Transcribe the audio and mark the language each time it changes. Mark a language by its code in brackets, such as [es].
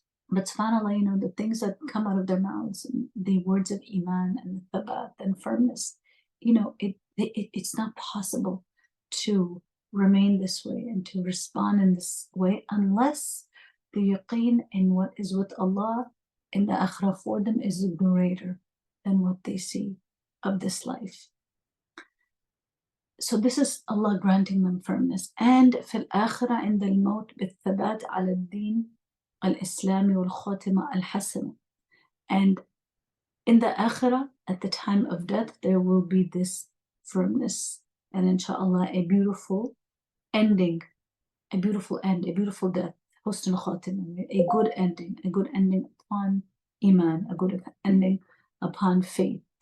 [en] But subhanAllah, the things that come out of their mouths, the words of iman and thabat and firmness, it's not possible to remain this way and to respond in this way unless the yaqeen in what is with Allah in the akhirah for them is greater than what they see of this life. So this is Allah granting them firmness. [ar] And في الآخرة عند الموت بالثبات على الدين الإسلامي والخاتمة الحسنة. [en] And in the akhirah, at the time of death, there will be this firmness. And inshallah, a beautiful ending, a beautiful end, a beautiful death. Husn al-khatimah, a good ending upon iman, a good ending upon faith.